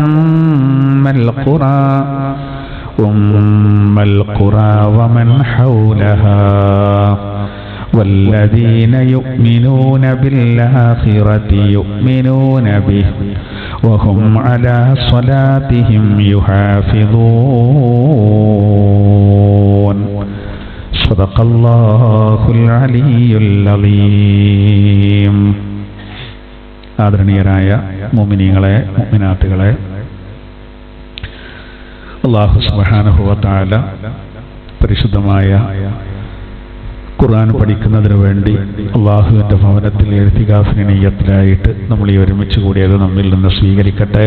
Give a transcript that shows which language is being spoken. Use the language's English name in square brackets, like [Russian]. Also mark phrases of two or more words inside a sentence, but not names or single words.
[Arabic] أم القرى ومن حولها والذين يؤمنون بالآخرة يؤمنون به وهم على صلاتهم يحافظون. صدق الله العلي العظيم. [Malayalam] ആദരണീയരായ മുഅ്മിനീങ്ങളെ മുഅ്മിനാത്തുകളെ, [Arabic] الله سبحانه وتعالى [Malayalam] പരിശുദ്ധമായ ഖുർആൻ പഠിക്കുന്നതിന് വേണ്ടി അള്ളാഹുവിൻ്റെ ഭവനത്തിൽ ഇഅ്തികാഫിന് നിയ്യത്തിലായിട്ട് നമ്മൾ ഈ ഒരുമിച്ച് കൂടിയത് നമ്മിൽ നിന്ന് സ്വീകരിക്കട്ടെ.